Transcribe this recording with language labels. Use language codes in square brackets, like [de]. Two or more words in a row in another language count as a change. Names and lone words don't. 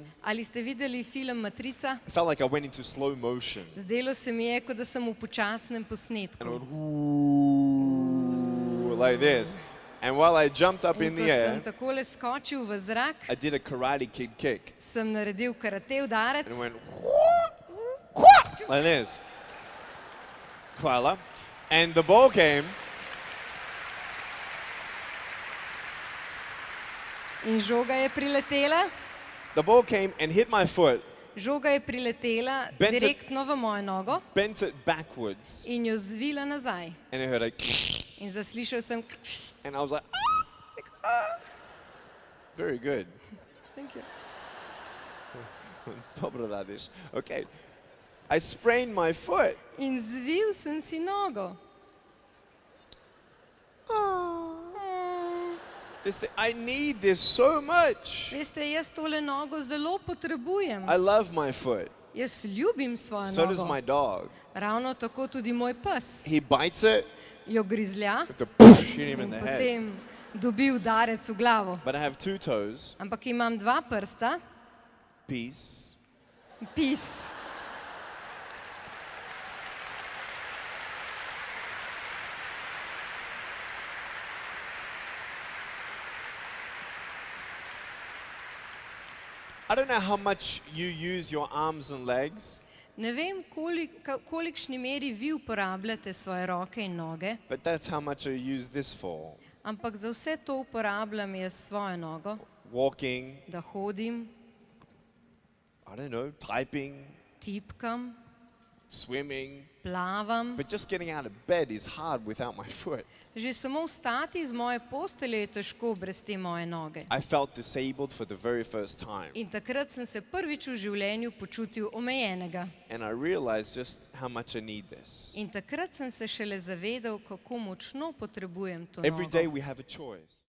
[sl] Ali ste videli film Matrica? [en] I felt like I went into slow motion. [sl] Zdelo se mi je, kot da sem v počasnem posnetku. [en] And I went, ooh, like this. And while I jumped up in [sl] In ko [en] the [sl] sem [en] air, [sl] takole skočil v zrak, [en] I did a Karate Kid kick. [sl] sem naredil karate udarec. [en] And it went, like this. Hvala. And the ball came, [sl] In žoga je priletela. [en] and hit my foot, [sl] Žoga je priletela [en] Bent it- [sl] direktno v mojo nogo [en] bent it backwards, [sl] in jo zvila nazaj. [en] and it heard like, [sl] In zaslišal sem. [en] and I was like, very good. Thank you. [hr] Dobro radiš. [en] Okay. I sprained my foot. [sl] In zvil sem si nogo. [en] I need this so much. [sl] Veste, jaz tole nogo zelo potrebujem. [en] I love my foot. [sl] Jaz ljubim svojo [en] So does [sl] nogo. [en] my dog. [sl] Ravno tako tudi moj pes. [en] He bites it, [sl] Jo grizlja [en] have to push, hit him in [sl] in [en] the head. [sl] potem dobi udarec v glavo. [en] But I have two toes. [sl] Ampak imam dva prsta. [en] Peace. Peace. I don't know how much you use your arms and legs, [sl] Ne vem, kolikšni meri vi uporabljate svoje roke in noge, [en] but that's how much I use this for. [sl] ampak za vse to uporabljam jaz svojo nogo, [en] Walking, [sl] da hodim, [en] I don't know, typing, [sl] tipkam, [en] swimming. [sl] plavam. [en] But just getting out of bed is hard without my foot. [sl] Že samo vstati iz moje postelje je težko brez te moje noge. [en] I felt disabled for the very first time. [sl] In takrat sem se prvič v življenju počutil omejenega. [en] And I realized just how much I need this. [sl] In takrat sem se šele zavedal, kako močno potrebujem to [en] Every day [sl] nogo. [en] we have a choice.